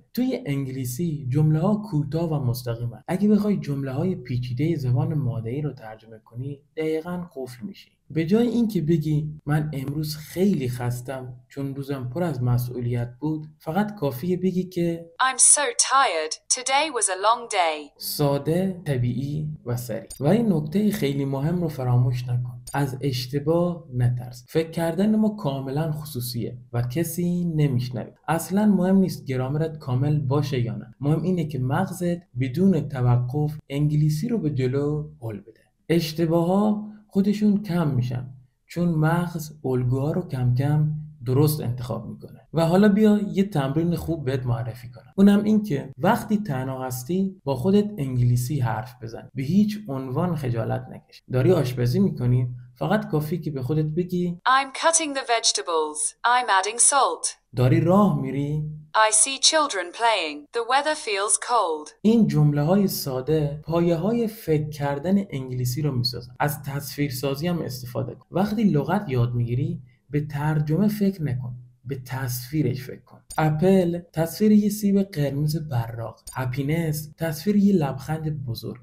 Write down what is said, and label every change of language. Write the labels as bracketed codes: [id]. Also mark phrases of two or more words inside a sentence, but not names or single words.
[fa] توی انگلیسی جمله ها کوتاه و مستقیمن. اگه بخوای جمله های پیچیده زبان مادری رو ترجمه کنی، دقیقاً قفل میشی. به جای اینکه بگی من امروز خیلی خستم چون روزم پر از مسئولیت بود، فقط کافیه بگی که [en] I'm so tired. Today was a long day. [fa] ساده، طبیعی و سریع. و این نکته خیلی مهم رو فراموش نکن. از اشتباه نترس. فکر کردن ما کاملا خصوصیه و کسی نمیشنوه. اصلا مهم نیست گرامرت کامل باشه یا نه. مهم اینه که مغزت بدون توقف انگلیسی رو به جلو هل بده. اشتباه‌ها خودشون کم میشن چون مغز الگوها رو کم کم درست انتخاب میکنه. و حالا بیا یه تمرین خوب بهت معرفی کنم. اونم این که وقتی تنها هستی با خودت انگلیسی حرف بزن. به هیچ عنوان خجالت نکش. داری آشپزی میکنی، فقط کافی که به خودت بگی [en] I'm cutting the vegetables. I'm adding salt. [fa] داری راه میری، [en] I see children playing. The weather feels cold. [fa] این جمله های ساده پایه های فکر کردن انگلیسی رو میسازن. از تصویرسازی هم استفاده کن. وقتی لغت یاد میگیری، به ترجمه فکر نکن، به تصویرش فکر کن. اپل تصویر یه سیب قرمز براق، هپینس تصویر یه لبخند بزرگ.